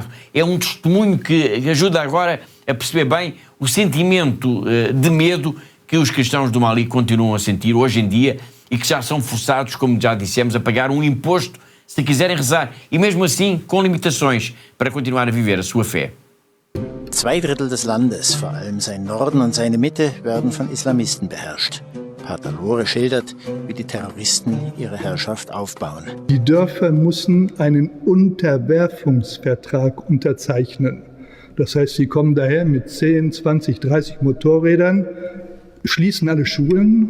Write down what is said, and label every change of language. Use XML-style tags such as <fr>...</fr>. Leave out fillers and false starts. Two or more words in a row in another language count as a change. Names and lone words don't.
<pt>É um testemunho que ajuda agora a perceber bem o sentimento de medo que os cristãos do Mali continuam a sentir hoje em dia e que já são forçados, como já dissemos, a pagar um imposto se quiserem rezar, e mesmo assim com limitações para continuar a viver a sua fé.</pt> <de>2 Drittel des Landes, vor allem sein Norden und seine Mitte, werden von Islamisten beherrscht. Pater Lore schildert, wie die Terroristen ihre Herrschaft aufbauen. Die Dörfer müssen einen Unterwerfungsvertrag unterzeichnen. Das heißt, sie kommen daher mit 10, 20, 30 Motorrädern, schließen alle Schulen.</de>